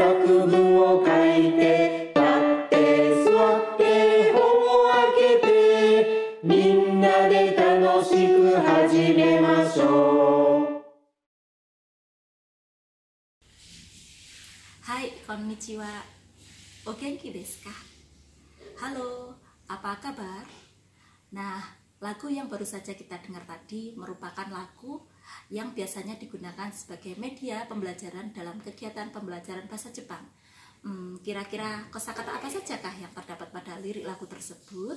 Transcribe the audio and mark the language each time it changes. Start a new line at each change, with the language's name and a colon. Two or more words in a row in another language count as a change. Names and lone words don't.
Japanese: 作文を書いて、立って座って本を開けて、みんなで楽しく始めましょう。はい、こんにちは. お元気ですか?
Indonesian: Halo, apa kabar? Nah, lagu yang baru saja kita dengar tadi merupakan lagu yang biasanya digunakan sebagai media pembelajaran dalam kegiatan pembelajaran bahasa Jepang. Kira-kira kosakata apa sajakah yang terdapat pada lirik lagu tersebut?